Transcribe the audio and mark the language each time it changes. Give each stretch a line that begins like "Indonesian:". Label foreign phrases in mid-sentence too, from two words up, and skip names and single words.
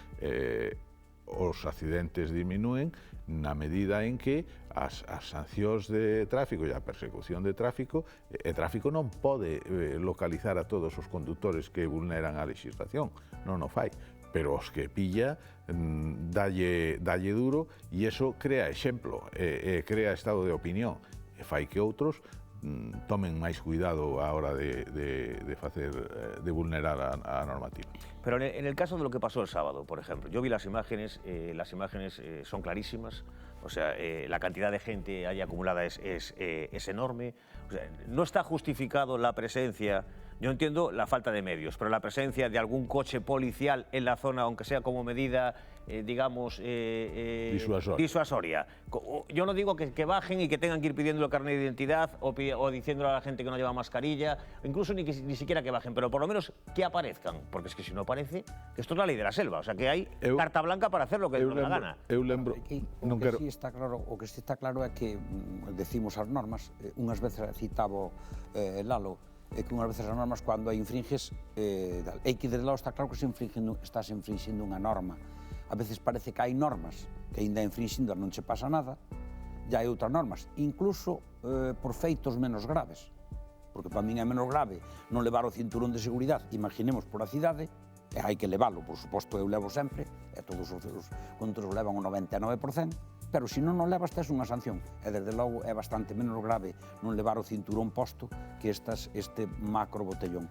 Galician: os accidentes diminúen na medida en que as sancións de tráfico e a persecución de tráfico, non pode localizar a todos os condutores que vulneran a legislación, non o fai, pero os que pilla dalle duro, e iso crea exemplo, crea estado de opinión, e fai que outros tomen máis cuidado a hora de vulnerar a normativa.
Spanish: Pero en el caso de lo que pasó el sábado, por ejemplo, yo vi las imágenes son clarísimas, o sea, la cantidad de gente ahí acumulada es enorme, o sea, no está justificado la presencia, yo entiendo la falta de medios, pero la presencia de algún coche policial en la zona, aunque sea como medida, digamos, disuasoria. Yo no digo que bajen y que tengan que ir pidiendo el carnet de identidad o diciéndole a la gente que no lleva mascarilla, incluso ni siquiera que bajen, pero por lo menos que aparezcan, porque es que si no aparece, esto es la ley de la selva, o sea que hay carta blanca para hacer lo que nos da la gana.
Galician: O que sí está claro é que decimos as normas, unhas veces citaba Lalo, é que unhas veces as normas cando hai infringes, é que desde logo está claro que estás infringindo unha norma. A veces parece que hai normas que ainda infringindo non che pasa nada, e hai outras normas, incluso por feitos menos graves, porque para min é menos grave non levar o cinturón de seguridade, imaginemos por a cidade, e hai que leválo, por suposto eu levo sempre, e todos os conductores levan o 99%, pero se non o levas tes unha sanción, e desde logo é bastante menos grave non levar o cinturón posto que este macro botellón.